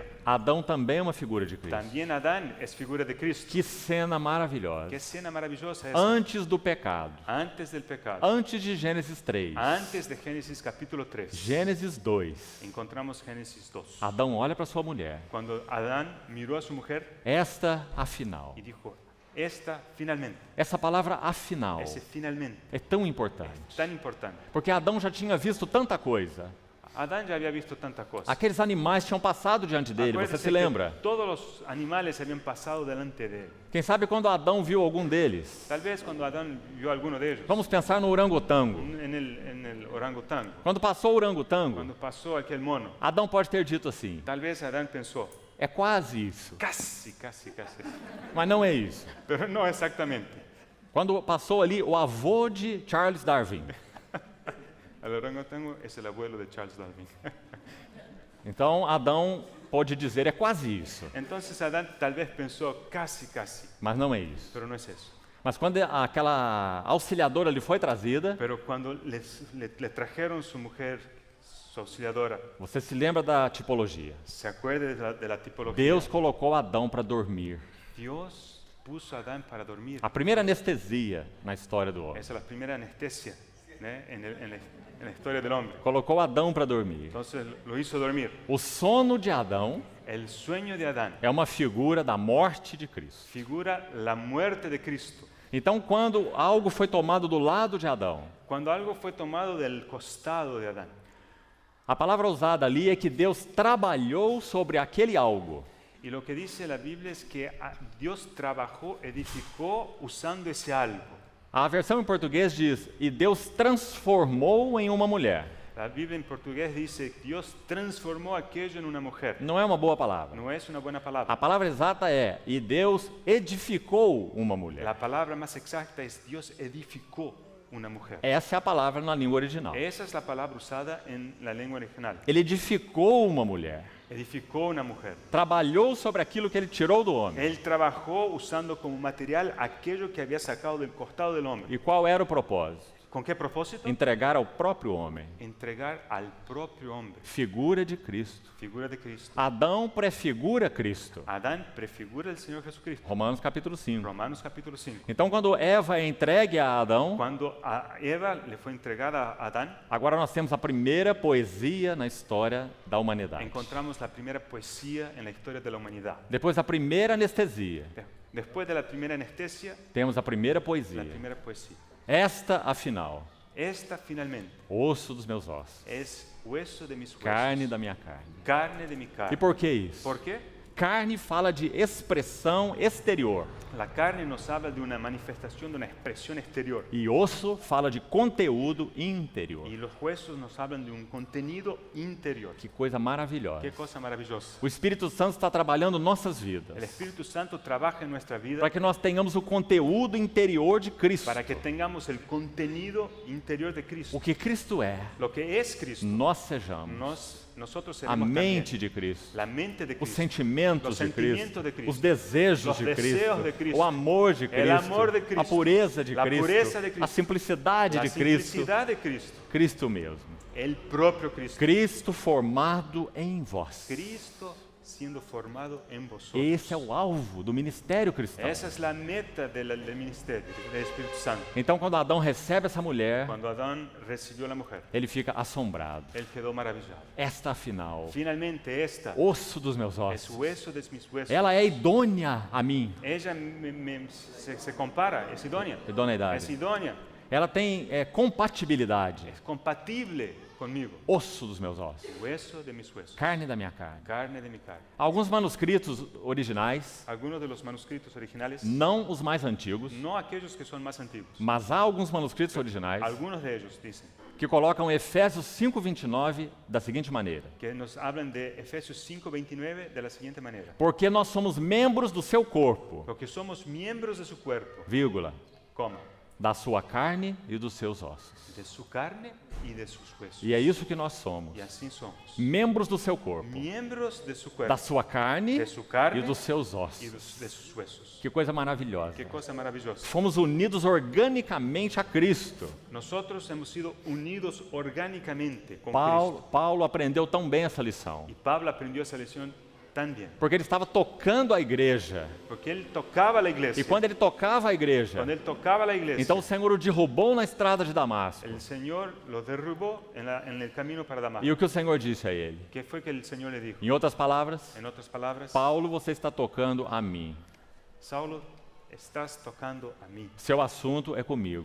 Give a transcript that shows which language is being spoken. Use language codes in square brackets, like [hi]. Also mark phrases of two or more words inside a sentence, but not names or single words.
[pt] Adão também é uma figura de Cristo. [es] También Adán es figura de Cristo. [pt] Que cena maravilhosa. [es] Qué escena maravillosa esa. [pt] Antes do pecado, [es] Antes del pecado, [pt] antes de Gênesis 3, [es] antes de Génesis capítulo 3, [pt] Gênesis 2, [es] encontramos Génesis 2. [pt] Adão olha para sua mulher. [es] Cuando Adán miró a su mujer [pt] Esta, afinal. [es] y dijo, esta finalmente, [pt] Essa palavra afinal [es] ese finalmente, [pt] é tão importante. [es] tan importante. [pt] Porque Adão já tinha visto tanta coisa. [es] Adán ya había visto tanta cosa. [pt] Aqueles animais tinham passado diante dele, você [es] Acuérdese [pt] se [es] que [pt] lembra? [es] todos los animales habían pasado delante de él. [pt] Quem sabe quando Adão viu algum deles? [es] Tal vez cuando Adán vio alguno de ellos, [pt] Vamos pensar no orangotango. [es] en el orangotango, [pt] Quando passou o orangotango, [es] cuando pasó aquel mono, [pt] Adão pode ter dito assim: [es] tal vez Adán pensó, [pt] é quase isso, [es] casi, casi, casi, [pt] mas não é isso. [es] pero no exactamente. [pt] Quando passou ali o avô de Charles Darwin. [es] El orangotango es el abuelo de Charles Darwin. [pt] Então Adão pode dizer é quase isso, [es] Entonces Adán tal vez pensó casi, casi, [pt] mas não é isso. [es] pero no es eso. [pt] Mas quando aquela auxiliadora lhe foi trazida, [es] Pero cuando le trajeron su mujer, su auxiliadora, [pt] você se lembra da tipologia. [es] se acuerde de la tipología. [pt] Deus colocou Adão para dormir. [es] Dios puso a Adán para dormir. [pt] A primeira anestesia na história do homem. [es] Esa es la primera anestesia, ¿no? en la historia del hombre. [pt] Colocou Adão para dormir. [es] Entonces lo hizo dormir. [pt] O sono de Adão [es] El sueño de Adán [pt] é uma figura da morte de Cristo. [es] figura la muerte de Cristo. [pt] Então, quando algo foi tomado do lado de Adão, [es] Cuando algo fue tomado del costado de Adán, [pt] a palavra usada ali é que Deus trabalhou sobre aquele algo. [es] y lo que dice la Biblia es que Dios trabajó, edificó usando ese algo. [pt] A versão em português diz: e Deus transformou em uma mulher. [es] La Biblia en portugués dice, Dios transformó aquello en una mujer. [pt] Não é uma boa palavra. [es] No es una buena palabra. [pt] A palavra exata é: e Deus edificou uma mulher. [es] La palabra más exacta es Dios edificó una mujer. [pt] Essa é a palavra na língua original. [es] Esa es la palabra usada en la lengua original. [pt] Ele edificou uma mulher. [es] Edificó una mujer. [pt] Trabalhou sobre aquilo que ele tirou do homem. [es] Él trabajó usando como material aquello que había sacado del costado del hombre. [pt] E qual era o propósito? [es] ¿Con qué propósito? [pt] Entregar ao próprio homem. [es] Entregar al propio hombre. [pt] Figura de Cristo. [es] Figura de Cristo. [pt] Adão prefigura Cristo. [es] Adán prefigura el Señor Jesucristo. [pt] Romanos capítulo 5. [es] Romanos capítulo 5. [pt] Então, quando Eva é entregue a Adão, [es] Cuando a Eva le fue entregada a Adán, [pt] agora nós temos a primeira poesia na história da humanidade. [es] encontramos la primera poesía en la historia de la humanidad. [pt] Depois da primeira anestesia, [es] Después de la primera anestesia, [pt] temos a primeira [es] la [pt] poesia. [es] primera poesía. [pt] Esta, afinal, [es] Esta finalmente [pt] osso dos meus ossos, [es] es hueso de mis huesos, [pt] carne da minha carne. [es] carne de mi carne. [pt] E por que isso? [es] ¿Por qué? [pt] Carne fala de expressão exterior [es] La carne nos habla de una manifestación, de una expresión exterior. [pt] e osso fala de conteúdo interior. [es] Y los huesos nos hablan de un contenido interior. [pt] Que coisa maravilhosa. [es] Qué cosa maravillosa. [pt] O Espírito Santo está trabalhando nossas [es] El [pt] vidas [es] Espíritu Santo trabaja en nuestra vida [pt] para que nós tenhamos o conteúdo interior de Cristo. [es] para que tengamos el contenido interior de Cristo. [pt] O que Cristo é, [es] Lo que es Cristo, [pt] nós sejamos. [es] nosotros [pt] A [es] seremos [pt] mente [es] también. [pt] de Cristo. [es] La mente de [pt] Os [es] Cristo. [pt] sentimentos [es] Los [pt] de [es] sentimientos de [pt] Cristo, [es] Cristo. [pt] os desejos [es] Los [pt] de [es] deseos de [pt] Cristo, [es] Cristo. [pt] o amor de Cristo, [es] amor de Cristo. [pt] a pureza de [es] La [pt] Cristo, [es] pureza de Cristo. [pt] a simplicidade [es] La [pt] de Cristo, [es] simplicidad de Cristo. [pt] Cristo mesmo. [es] El propio Cristo. [pt] Cristo formado em vós. [es] Cristo siendo formado en vosotros. [pt] Esse é o alvo do ministério cristão. [es] Esa es la meta del ministerio, del Espíritu Santo. [pt] Então, quando Adão recebe essa mulher, [es] Cuando Adán recibió a la mujer, [pt] ele fica assombrado. [es] él quedó maravillado. [pt] Esta, afinal, [es] Finalmente esta [pt] osso dos meus [es] es [pt] ossos. [es] hueso de mis huesos. [pt] Ela é idônea a mim. [es] Ella se compara, es idónea. [pt] Idoneidade. [es] Es idónea, [pt] Ela tem compatibilidade. [es] es compatible conmigo. [pt] Osso dos meus ossos. [es] Hueso de mis huesos, [pt] Carne da minha carne. [es] carne de mi carne. [pt] Alguns manuscritos originais, [es] Algunos de los manuscritos originales, [pt] não os mais antigos, [es] no aquellos que son más antiguos, [pt] mas há alguns manuscritos originais [es] algunos de ellos dicen [pt] que colocam Efésios 5:29 da seguinte maneira: [es] que nos hablan de Efesios 5:29 de la siguiente manera. [pt] porque nós somos membros do seu corpo, [es] Porque somos miembros de su cuerpo, [pt] vírgula, [es] ¿cómo? [pt] da sua carne e dos seus ossos. [es] De su carne y de sus huesos. [pt] E é isso que nós somos, [es] Y así somos. [pt] membros do seu corpo, [es] Miembros de su [pt] da [es] cuerpo [pt] sua carne [es] de su carne [pt] e dos seus [es] y [pt] ossos. [es] de sus huesos. [pt] Que coisa maravilhosa. [es] Qué cosa maravillosa. [pt] Fomos unidos organicamente a Cristo. [es] Nosotros hemos sido unidos orgánicamente con [pt] Paulo aprendeu tão bem essa lição, [es] Cristo. Y Pablo aprendió esa lección tan bien. [pt] porque ele estava tocando a igreja. [es] Porque él tocaba la iglesia. [pt] E quando ele tocava a igreja, [es] Cuando él tocaba la iglesia, [pt] então o Senhor o derrubou na estrada de Damasco. [es] el Señor lo derribó en el camino para Damasco. [pt] E o que o Senhor disse a ele? [es] ¿Qué fue que el Señor le dijo? [pt] Em outras palavras, [es] En otras palabras, [pt] Paulo, você está tocando a mim. [es] Saulo, estás tocando a mí. [pt] Seu assunto é comigo.